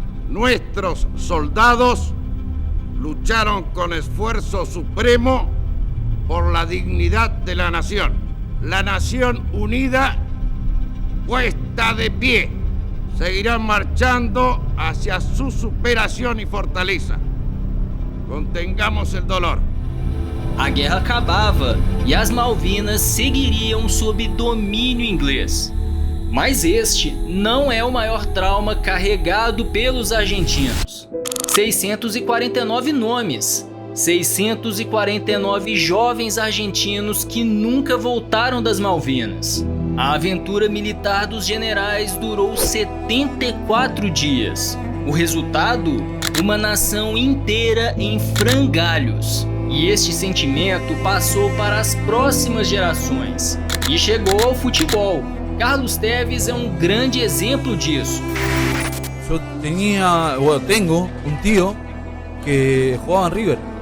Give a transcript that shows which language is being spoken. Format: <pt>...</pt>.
<es>Nuestros soldados lucharon con esfuerzo supremo por la dignidad de la nación. La nación unida, puesta de pie, seguirá marchando hacia su superación y fortaleza. Contengamos el dolor.</es> <pt>A guerra acabava e as Malvinas seguiriam sob domínio inglês. Mas este não é o maior trauma carregado pelos argentinos. 649 nomes, 649 jovens argentinos que nunca voltaram das Malvinas. A aventura militar dos generais durou 74 dias. O resultado? Uma nação inteira em frangalhos. E este sentimento passou para as próximas gerações. E chegou ao futebol. Carlos Tevez é um grande exemplo disso.</pt> <es>Yo tengo un tío que jugaba en River.</es>